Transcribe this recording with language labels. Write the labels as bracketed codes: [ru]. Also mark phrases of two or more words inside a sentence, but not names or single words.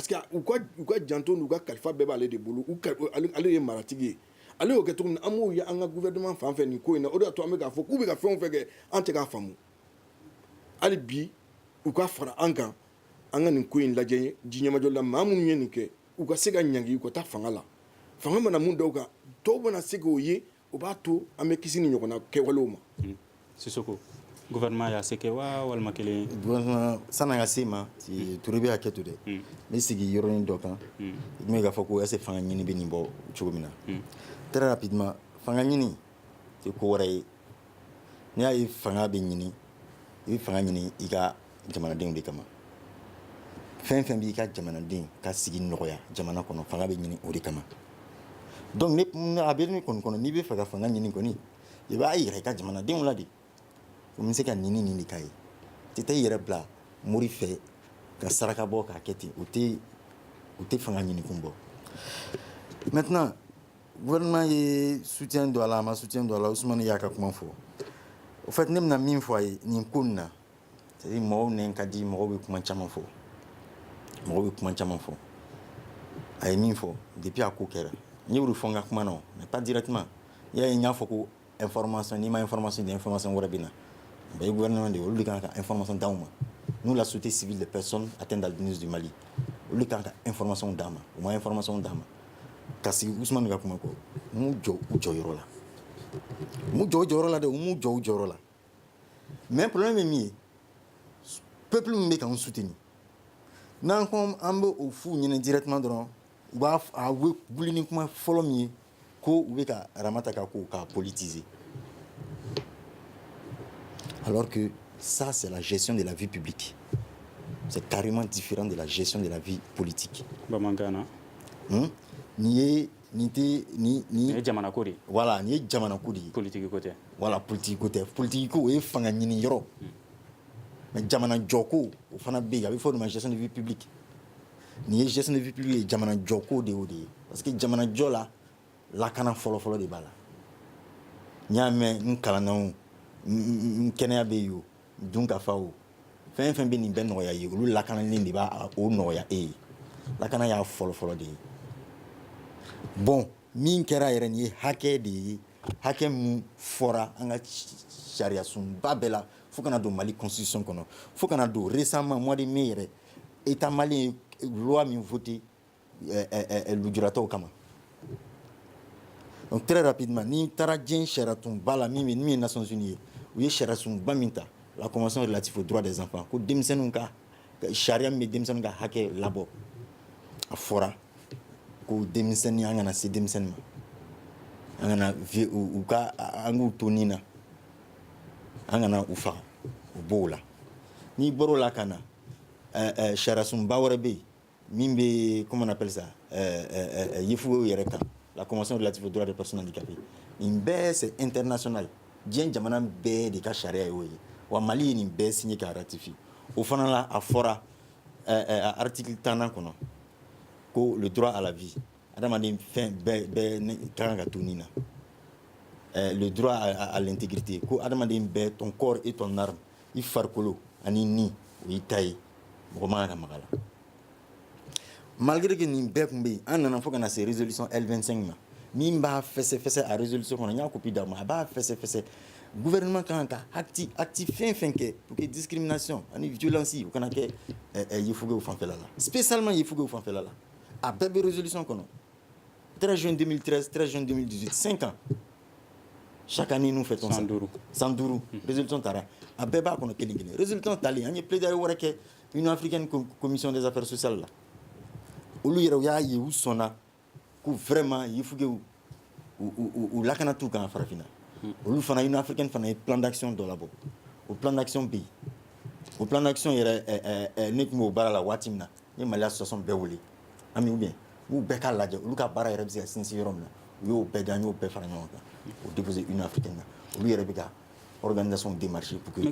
[bm] que u ka janto n'u ka kalifa bɛɛ b'ale de bolo ale ye maratigi ye ale y'o kɛ cogo min na an m'o ye an ka gouvernement fan fɛ nin ko in na o de y'a to an bɛ k'a fɔ k'u bɛ ka fɛn o fɛn kɛ an tɛ k'a faamu hali bi u ka fara an kan an ka nin ko in lajɛ diɲɛmajɔ la maa minnu ye nin kɛ u ka se ka ɲangi u ka taa fanga la fanga mana mun dɔw kan dɔw bɛna se k'o ye o b'a to an bɛ kisi ni ɲɔgɔnna kɛwalew ma. Sisoko gouvernement y'a se kɛ wa walima kelen gouvernement san'an ka se ma Touré bɛ hakɛ to dɛ n bɛ sigi yɔrɔnin dɔ kan i tun bɛ k'a fɔ ko [fr] est-ce que [bm] fanga ɲini bɛ nin bɔ cogo min na [fr] très rapidement [bm] fanga ɲini tɛ ko wɛrɛ ye n'i y'a ye fanga bɛ ɲini i bɛ fanga ɲini i ka jamanadenw de kama fɛn fɛn b'i ka jamanaden ka sigi nɔgɔya jamana kɔnɔ fanga bɛ ɲini o de kama donc a bɛ ne kɔni kɔnɔ n'i bɛ fɛ ka fanga ɲini kɔni i b'a yira i ka jamanadenw la de o bɛ se ka nin de k'a ye tɛ taa i yɛrɛ bila mori fɛ ka saraka bɔ k'a kɛ ten o tɛ fanga ɲini kun bɔ maintenant gouvernement ye soutien don a la a ma soutien don a la Ousmane y'a ka kuma fɔ [fr] au fait [bm] ne bɛna min fɔ a ye nin ko nin na [fr] c'est à dire [bm] mɔgɔw nɛn ka di mɔgɔw bɛ kuma caman fɔ a ye min fɔ depuis a ko kɛra n ye o de fɔ n ka kuma na [fr] mais pas directement [bm] i y'a ye n y'a fɔ ko information n'i ma information di information wɛrɛ bɛ na le gouvernement de olu de kan ka information d'anw ma [fr] nous la société civile des personnes atteintes d'albinisme du Mali [bm] olu de kan ka information d'an ma u ma information d'an ma ka sigi Ousmane ka kuma kɔ u m'u jɔ u jɔyɔrɔ la u m'u jɔ u jɔyɔrɔ la dɛ u m'u jɔ u jɔyɔrɔ la [fr] mais problème [bm] ye min ye peuple min bɛ k'an soutenir n'an ko an bɛ o f'u ɲɛna directement dɔrɔn u b'a wuli ni kuma fɔlɔ min ye ko u bɛ ka Aramata ka ko k'a politiser [fr] alors que ça c'est la gestion de la vie publique c'est carrément différent de la gestion de la vie politique [bm] Bamangana nin ye nin ye jamana ko de voilà nin ye jamana ko de ye politique ko tɛ voilà politique ko tɛ politique ko o ye fanga ɲini yɔrɔ mais jamana jɔko o fana bɛ yen a bɛ fɔ o de ma [fr] gestion de vie publique [bm] nin ye gestion [fr] de vie publique [bm] ye jamana jɔko de y'o de ye parce que jamana jɔ la lakana fɔlɔfɔlɔ de b'a la n y'a mɛn n kalanna o n kɛnɛya bɛ yen o dun ka fa o fɛn fɛn bɛ nin bɛɛ nɔgɔya ye olu lakanalen de b'a o nɔgɔya e ye lakana y'a fɔlɔfɔlɔ de ye bon min kɛra yɛrɛ nin ye hakɛ de ye hakɛ min fɔra an ka sariya sunba bɛɛ la fo kana don Mali constitution kɔnɔ fo kana don [fr] récemment mois de mai [bm] yɛrɛ [fr] état malien loi [bm] min voté lujuratɔw kama [fr] donc très rapidement [bm] ni taara diɲɛ sariya sunba la min ye Nations Unies ye u ye sariya sunba min ta [fr] la convention relative aux droits des enfants [bm] ko denmisɛnninw ka sariya min bɛ denmisɛnninw ka hakɛ labɔ a fɔra ko denmisɛnnin an kana se denmisɛnnin ma an kana u ka an k'u to nin na an kana u faga u b'o la n'i bɔr'o la ka na sariya sunba wɛrɛ bɛ yen min bɛ [fr] comment on appelle ça [bm] yefugew yɛrɛ kan [fr] la convention relative aux droits des personnes handicapées [bm] nin bɛɛ [fr] c'est international [bm] diɲɛ jamana bɛɛ de ka sariya ye o ye wa Mali ye nin bɛɛ signé ka ratifié o fana la a fɔra article 10 kɔnɔ ko [fr] le droit à la vie [bm] adamaden fɛn bɛɛ ka kan ka to nin na [fr] le droit à l'intégrité [bm] ko adamaden bɛɛ [fr] ton corps et ton arme [bm] i farikolo ani ni o y'i ta ye mɔgɔ man kan ka maga la [fr] malgré que [bm] nin bɛɛ tun bɛ yen an nana fo ka na se résolution L25 ma min b'a fɛsɛfɛsɛ a résolution kɔnɔ n y'a copie d'aw ma a b'a fɛsɛfɛsɛ gouvernement kan ka acte fɛn fɛn kɛ [fr] pour que [bm] discrimination ani violence o kana kɛ yefugew fanfɛla la spécialement yefugew fanfɛla la a bɛɛ bɛ résolution kɔnɔ 13 juin 2013 13 juin 2018 [fr] 5 ans chaque année nous fêtons ça [bm] 105 résolution taara a bɛɛ b'a kɔnɔ kelen kelen résolution talen an ye plaidoyer wɛrɛ kɛ Union africaine [fr] commission des affaires sociales [bm] la olu yɛrɛ u y'a ye u sɔnna ko vraiment yefugew u lakana t'u kan farafinna olu fana Union africaine fana ye [fr] plan d'action [bm] dɔ labɔ o [fr] plan d'action [bm] bɛ yen o [fr] plan d'action [bm] yɛrɛ ne tun b'o baara la waati min na n ye Mali association bɛɛ wele ami [fr] ou bien [bm] u bɛɛ ka lajɛ olu ka baara yɛrɛ bɛ se ka sinsin yɔrɔ min na u y'o bɛɛ an y'o bɛɛ fara ɲɔgɔn kan o déposer Union africaine na olu yɛrɛ bɛ ka [fr] organisation démarché pour que